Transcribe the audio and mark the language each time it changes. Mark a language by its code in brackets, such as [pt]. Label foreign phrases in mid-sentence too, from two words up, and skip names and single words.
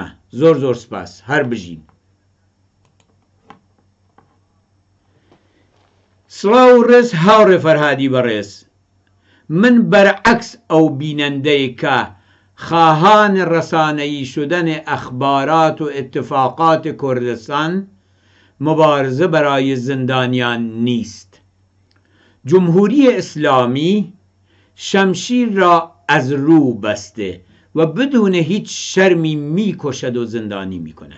[ckb] زۆر سپاس، هەر بژین. سڵاو و ڕێز هاوڕێ فەرهادی بەڕێز. [fa] من برعکس [ckb] ئەو بینەندەی کە [fa] خواهان رسانه‌ای شدن اخبارات و اتفاقات کردستان مبارزه برای زندانیان نیست. جمهوری اسلامی شمشیر را از رو بسته و بدون هیچ شرمی میکشد و زندانی میکند.